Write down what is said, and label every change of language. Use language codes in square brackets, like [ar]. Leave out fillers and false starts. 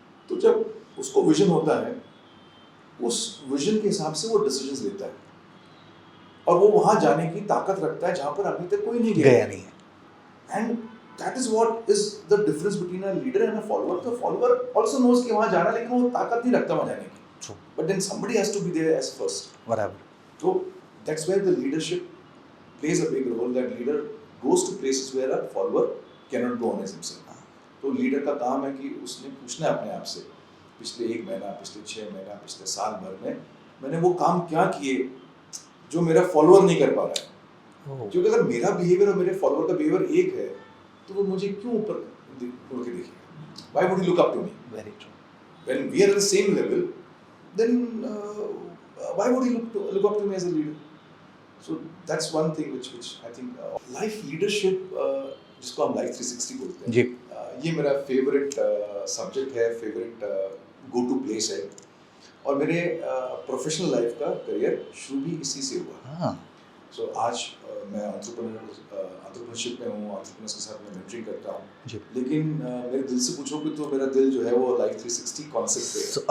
[hi] तो जब उसको विजन होता है, उस विजन के हिसाब से वो डिसीजंस लेता है और वो वहाँ जाने की ताकत रखता है जहाँ पर अभी तक कोई नहीं गया नहीं है। [en] And that is what is the difference between a leader and a follower. The follower also knows [hi] कि वहाँ जाना, लेकिन वो ताकत नहीं रखता वहाँ जाने की। [en] True. But then somebody has to be there as first. [hi] बराबर। [en] So that's where the leadership plays a big role. That leader goes to places where a follower cannot go on as himself. [hi] तो leader का काम है कि उसने पूछना है अपने आप से, पिछले 1 महीना, पिछले 6 महीना, पिछले साल भर में मैंने वो काम क्या किए जो मेरा फॉलोअर नहीं कर पा रहा है। क्योंकि अगर मेरा बिहेवियर और मेरे फॉलोअर का बिहेवियर एक है तो वो मुझे क्यों ऊपर उड़ के देखेगा? [en] Why would he look up to me? Very true. When we are at the same level, then why would he look up to me as a leader? So that's one thing which I think life leadership [hi] जिसको हम life 360 बोलते हैं जी। ये मेरा favourite subject है, favourite go to place है और मेरे प्रोफेशनल लाइफ का करियर शुरू भी इसी से हुआ। हाँ। सो आज मैं एंटरप्रेन्योरशिप में हूँ, एंटरप्रेन्योर्स के साथ मैं मेंटरिंग करता हूँ। जी। लेकिन मेरे दिल से पूछोगे तो मेरा दिल जो है वो लाइफ 360 कॉन्सेप्ट पे है।